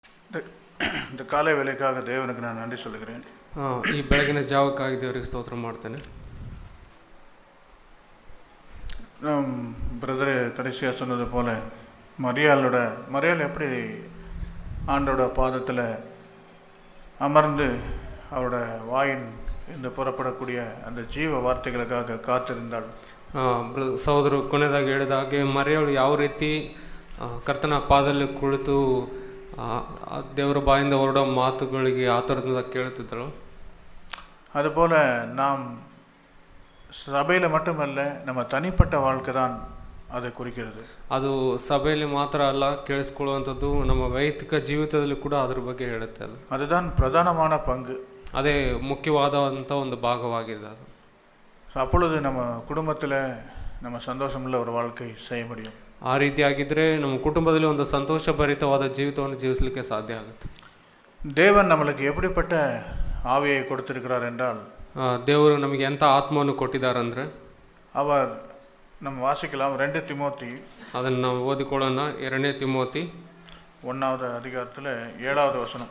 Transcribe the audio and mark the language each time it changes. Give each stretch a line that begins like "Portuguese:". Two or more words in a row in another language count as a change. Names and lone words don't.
Tamil: இந்த காலை வேலைக்காக தேவனுக்கு நான் நன்றி சொல்லுகிறேன்.
Kannada: ಈ ಬೆಳಗಿನ ಜಾವಕ್ಕಾಗಿ ದೇವರಿಗೆ ಸ್ತೋತ್ರ ಮಾಡ್ತೇನೆ.
Tamil: நம் பிரதர் கடைசியாக சொன்னது போல மரியாள் எப்படி ஆண்டோட பாதத்தில் அமர்ந்து அவரோட வாயின் இந்த புறப்படக்கூடிய அந்த ஜீவ வார்த்தைகளுக்காக காத்திருந்தாள்.
Kannada: ಸಹೋದರು ಕೊನೆಯದಾಗಿ ಹೇಳಿದ ಹಾಗೆ ಮರಿಯಳು ಯಾವ ರೀತಿ ಕರ್ತನ ಪಾದದಲ್ಲಿ ಕುಳಿತು ದೇವರ ಬಾಯಿಂದ ಹೊರಡೋ ಮಾತುಗಳಿಗೆ ಆತುರದಿಂದ ಕೇಳುತ್ತಿದ್ದಳು.
Tamil: அதுபோல் நாம் சபையில் மட்டுமல்ல நம்ம தனிப்பட்ட வாழ்க்கை தான் அதை குறிக்கிறது.
Kannada: ಅದು ಸಭೆಯಲ್ಲಿ ಮಾತ್ರ ಅಲ್ಲ, ಕೇಳಿಸ್ಕೊಳ್ಳುವಂಥದ್ದು ನಮ್ಮ ವೈಯಕ್ತಿಕ ಜೀವಿತದಲ್ಲಿ ಕೂಡ ಅದ್ರ ಬಗ್ಗೆ ಹೇಳುತ್ತೆ.
Tamil: அதுதான் பிரதானமான பங்கு.
Kannada: ಅದೇ ಮುಖ್ಯವಾದಂಥ ಒಂದು ಭಾಗವಾಗಿದೆ ಅದು.
Tamil: அப்பொழுது நம்ம குடும்பத்தில் நம்ம சந்தோஷமுள்ள ஒரு வாழ்க்கை செய்ய முடியும்.
Kannada: ಆ ರೀತಿಯಾಗಿದ್ದರೆ ನಮ್ಮ ಕುಟುಂಬದಲ್ಲಿ ಒಂದು ಸಂತೋಷಭರಿತವಾದ ಜೀವಿತವನ್ನು ಜೀವಿಸಲಿಕ್ಕೆ ಸಾಧ್ಯ ಆಗುತ್ತೆ.
Tamil: தேவன் நம்மளுக்கு எப்படிப்பட்ட ஆவியை கொடுத்திருக்கிறார் என்றால்,
Kannada: ದೇವರು ನಮಗೆ ಎಂಥ ಆತ್ಮವನ್ನು ಕೊಟ್ಟಿದ್ದಾರಂದರೆ
Tamil: அவர் நம்ம வாசிக்கலாம் 2 ತಿಮೋತಿ,
Kannada: ಅದನ್ನು ನಾವು ಓದಿಕೊಳ್ಳೋಣ. 2 ತಿಮೋತಿ
Tamil: 1வது அதிகாரத்தில் 7வது வசனம்.